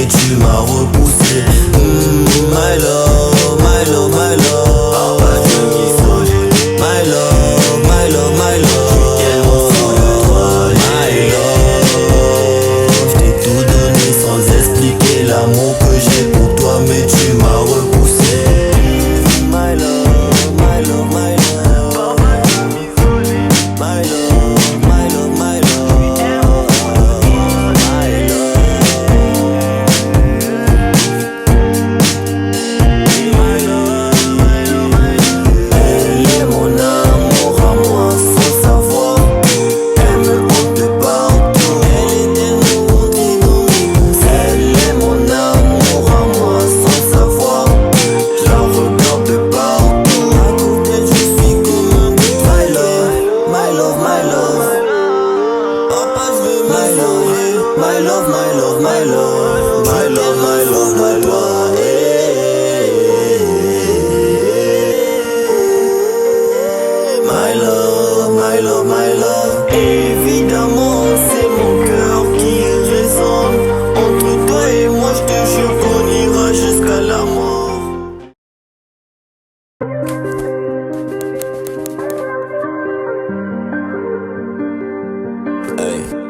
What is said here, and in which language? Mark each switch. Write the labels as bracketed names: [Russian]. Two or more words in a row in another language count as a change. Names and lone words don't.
[French] Tu m'as repoussé. [English] My love, my love, my love. [French] Papa, je m'isoler. [English] My love, my love, my love. [French] Je suis tellement fou de toi. [English] My love, [French] je t'ai tout donné sans expliquer l'amour que j'ai pour toi, mais tu m'as repoussé. [English] My love, my love, my love. [French] Papa, je m'isoler. [English] My love, my love, my love. My love. My love, my love, my love. [French] Elle est mon amour à moi sans savoir. Elle me hante partout. Elle est tellement inouïe. Elle est mon amour à moi sans savoir. Je la regarde partout. À côté je suis comme un but. [English] My love, my love, my love. [French] Papa je veux [English] my love, my love, my love, my love. My love, my love, my love. My love, my love, my love. [French] Évidemment c'est mon cœur qui résonne. Entre toi et moi je te jure qu'on ira jusqu'à la mort. Hey.